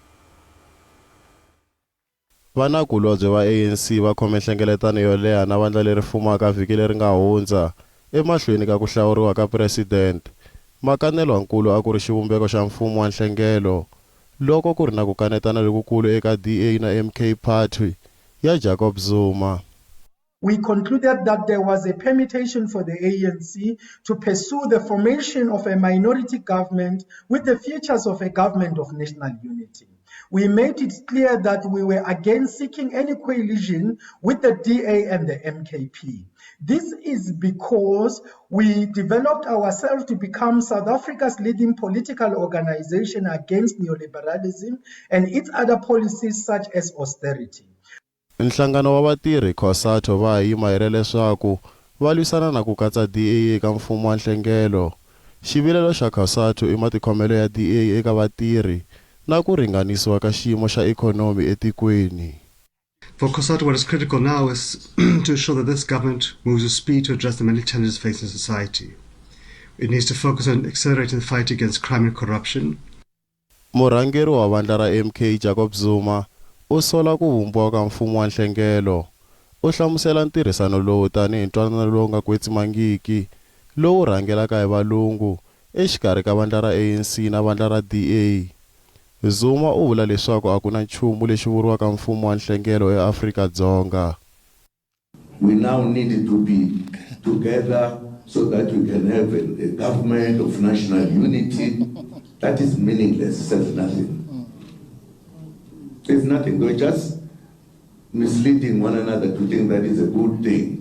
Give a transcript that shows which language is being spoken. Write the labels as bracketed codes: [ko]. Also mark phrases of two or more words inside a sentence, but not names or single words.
[ts] Vanakulobye va ANC va khome nhlengeletano yo leha na vandla leri fumaka vhiki leri nga hundza emahlweni ka ku hlawuriwa ka president. Makanelwankulu a ku ri xivumbeko xa mfumo wa nhlengelo loko ku ri na ku kanetana lokukulu eka DA na MK party ya Jacob Zuma. [en] We concluded that there was a permutation for the ANC to pursue the formation of a minority government with the features of a government of national unity. We made it clear that we were against seeking any coalition with the DA and the MKP. This is because we developed ourselves to become South Africa's leading political organization against neoliberalism and its other policies such as austerity. [ts] Nhlangano wa vatirhi COSATU va yimayile leswaku va lwisana na ku katsa DA eka mfumo wa nhlengelo. Xivilelo xa COSATU i matikhomelo ya DA eka vatirhi na ku ringanisiwa ka xiyimo xa ikhonomi etikweni. [en] For COSATU, what is critical now is to ensure that this government moves with speed to address the many challenges facing society. It needs to focus on accelerating the fight against crime and corruption. [ts] Murhangeri wa vandla ra MK Jacob Zuma u sola ku vumbiwa ka mfumo wa nhlengelo. U hlamusela ntirhisano lowu tanihi ntwanano lowu nga kwetsimangiki lowu rhangelaka hi valungu exikarhi ka vandla ra ANC na vandla ra DA. Zuma u vula leswaku a ku na nchumu lexi vuriwaka mfumo wa nhlengelo eAfrika-Dzonga. [en] We now need to be together so that we can have a government of national unity. That is meaningless, says nothing. There's nothing. We're just misleading one another to think that is a good thing.